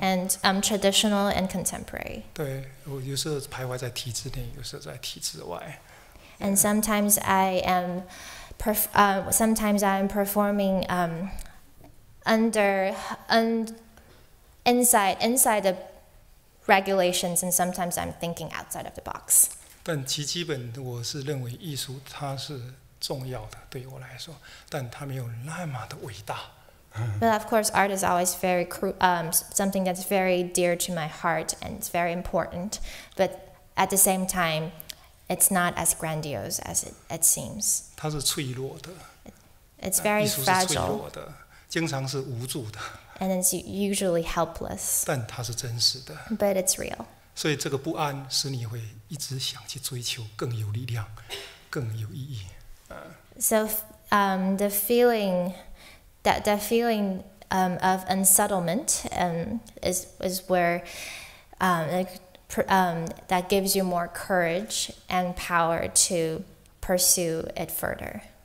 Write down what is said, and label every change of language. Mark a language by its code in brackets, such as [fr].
[en] And traditional and contemporary. [zh] 对，我有时候徘徊在体制内，有时候在体制外。 [en] And sometimes I am performing inside the regulations, and sometimes I'm thinking outside of the box. [zh] 但其基本我是认为艺术它是重要的，对我来说，但它没有那么的伟大。 [en] But of course, art is always very something that's very dear to my heart, and it's very important. But at the same time, it's not as grandiose as it seems. [zh] 它是脆弱的。 [en] It's very fragile. [zh] 艺术是脆弱的，经常是无助的。 [en] And it's usually helpless. [zh] 但它是真实的。 [en] But it's real. [zh] 所以这个不安使你会一直想去追求更有力量、更有意义。 [en] So the feeling of unsettlement is where that gives you more courage and power to pursue it further.